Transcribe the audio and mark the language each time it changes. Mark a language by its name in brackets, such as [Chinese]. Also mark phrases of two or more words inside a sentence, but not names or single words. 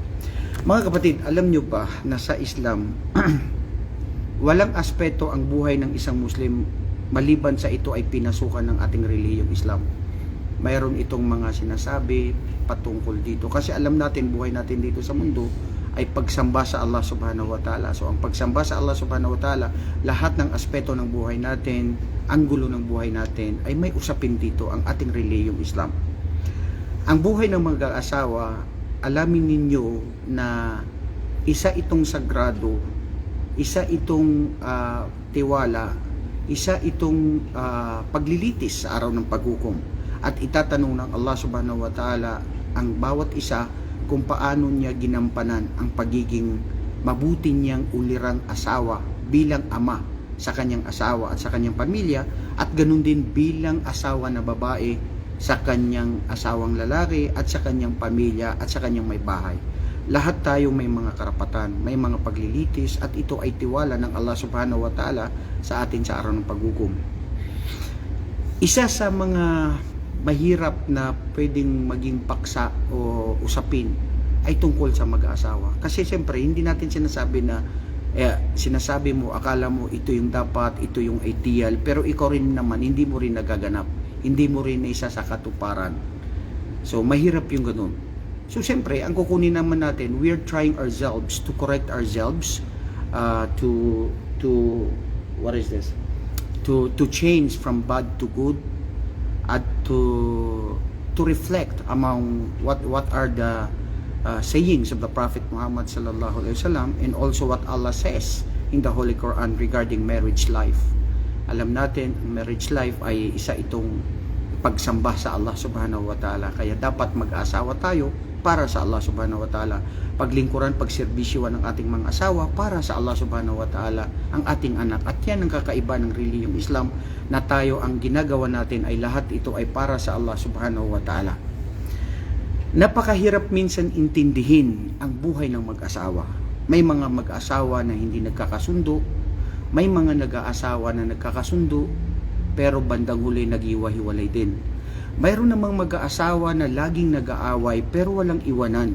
[Filipino] Mga kapatid, alam nyo ba na sa Islam, walang aspeto ang buhay ng isang Muslim maliban sa ito ay pinasukan ng ating relihiyong Islam. Mayroon itong mga sinasabi patungkol dito. Kasi alam natin, buhay natin dito sa mundo ay pagsamba sa Allah [Arabic] سبحانه وتعالى. [Filipino] So ang pagsamba sa Allah [Arabic] سبحانه وتعالى, [Filipino] lahat ng aspeto ng buhay natin, anggulo ng buhay natin, ay may usapin dito ang ating relihiyong Islam. Ang buhay ng mga asawa, alamin ninyo na isa itong sagrado, isa itong tiwala, isa itong paglilitis sa araw ng paghukom. At itatanong ng Allah [Arabic] سبحانه وتعالى [Filipino] ang bawat isa kung paano niya ginampanan ang pagiging mabuti niyang ulirang asawa bilang ama sa kanyang asawa at sa kanyang pamilya, at ganun din bilang asawa na babae sa kanyang asawang lalaki at sa kanyang pamilya at sa kanyang may bahay. Lahat tayo may mga karapatan, may mga paglilitis, at ito ay tiwala ng Allah [Arabic] سبحانه وتعالى [Filipino] sa atin sa araw ng paghukom. Isa sa mga mahirap na pwedeng maging paksa o usapin ay tungkol sa mag-aasawa. Kasi siyempre, hindi natin sinasabi na sinasabi mo, akala mo ito yung dapat, ito yung ideal, pero ikaw rin naman, hindi mo rin nagaganap. Hindi mo rin isa sa katuparan. So, mahirap yung ganun. So siyempre, ang kukunin naman natin, [English] we're trying ourselves to correct ourselves, to what is this? To change from bad to good, at to reflect among what are the sayings of the Prophet Muhammad [Arabic] صلى الله عليه وسلم, [English] and also what Allah says in the Holy Quran regarding marriage life. [Filipino] Alam natin, [English] marriage life [Filipino] ay isa itong pagsamba sa Allah [Arabic] سبحانه وتعالى. [Filipino] Kaya dapat mag-asawa tayo para sa Allah [Arabic] سبحانه وتعالى. [Filipino] Paglingkuran, pagserbisyuhan ng ating mga asawa para sa Allah [Arabic] سبحانه وتعالى, [Filipino] ang ating anak. At yan ang kakaiba ng relihiyong Islam, na tayo ang ginagawa natin ay lahat ito ay para sa Allah [Arabic] سبحانه وتعالى. [Filipino] Napakahirap minsan intindihin ang buhay ng mag-asawa. May mga mag-asawa na hindi nagkakasundo, may mga nag-aasawa na nagkakasundo, pero bandang huli nag-iwa-hiwalay din. Mayroon namang mag-aasawa na laging nag-aaway pero walang iwanan.